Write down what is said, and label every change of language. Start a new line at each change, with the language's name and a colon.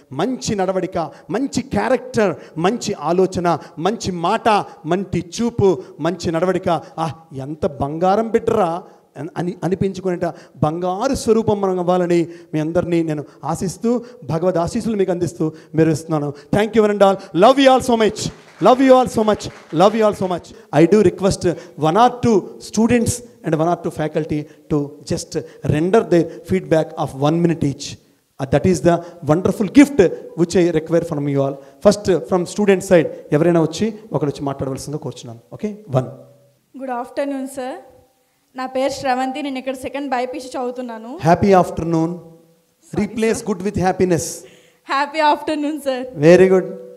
Telugu: మంచి నడవడిక, మంచి క్యారెక్టర్, మంచి ఆలోచన, మంచి మాట, మంచి చూపు, మంచి నడవడిక. ఎంత బంగారం బిడ్డరా అని అనిపించుకునేట బంగారు స్వరూపం మనం అవ్వాలని మీ అందరినీ నేను ఆశిస్తూ భగవద్ ఆశీస్సులు మీకు అందిస్తూ మీరు ఇస్తున్నాను.
English: Thank you and all. Love you all so much. Love you all so much. Love you all so much. I do request one or two students and one or two faculty to just render their feedback of 1 minute each. That is the wonderful gift which I require from you all. First from student side,
Telugu: ఎవరైనా వచ్చి ఒకరు వచ్చి మాట్లాడవలసిందిగా కోరుచున్నాను. Okay, 1.
English: Good afternoon sir.
Telugu: నా పేరు శ్రవంతి. నేను ఇక్కడ సెకండ్ బైపీసీ చదువుతున్నాను.
English: Happy afternoon. Replace good with happiness. Happy afternoon sir. Very good.